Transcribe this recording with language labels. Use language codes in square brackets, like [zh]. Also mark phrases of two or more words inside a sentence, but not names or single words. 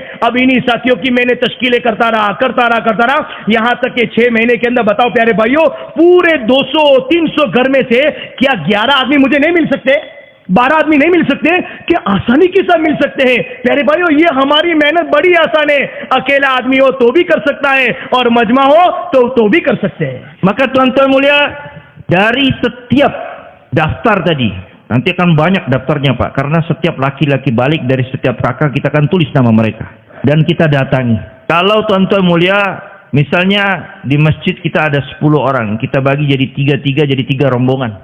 [hi] अब इन्हीं साथियों की मैंने तश्कीलें करता रहा यहां तक कि 6 महीने के अंदर, बताओ प्यारे भाइयों, पूरे 200-300 घर में से क्या 11 आदमी मुझे नहीं मिल सकते? 12 आदमी नहीं मिल सकते कि आसानी के साथ मिल सकते हैं। प्यारे भाइयों, ये हमारी मेहनत बड़ी आसान है। अकेला आदमी हो तो भी कर सकता है और मजमा हो तो भी कर सकते हैं। [id] Maka tuan-tuan mulia, dari setiap daftar tadi, nanti akan banyak daftarnya Pak, karena setiap laki-laki balik dari setiap kakak kita akan tulis nama mereka dan kita datangi. Kalau tuan-tuan mulia, misalnya di masjid kita ada 10 orang, kita bagi jadi 3 jadi 3 rombongan.